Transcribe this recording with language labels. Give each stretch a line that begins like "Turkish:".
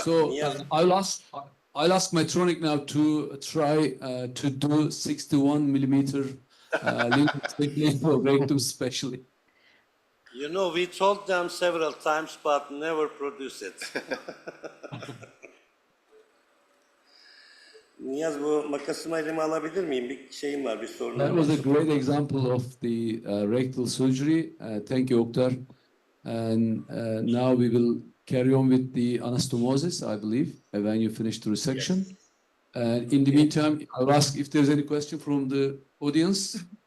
English: So I'll ask Medtronic now to try to do 61 millimeter stapling for rectum specially. You know, we told them several times, but never produce it.
Turkish: Niyaz, bu makasımı elime alabilir miyim? Bir şeyim var, bir sorunum
English: That
Turkish: var.
English: was a great example of the rectal surgery. Thank you, Oktar. And now we will carry on with the anastomosis, I believe, when you finish the resection. And in the meantime, I'll ask if there's any question from the audience.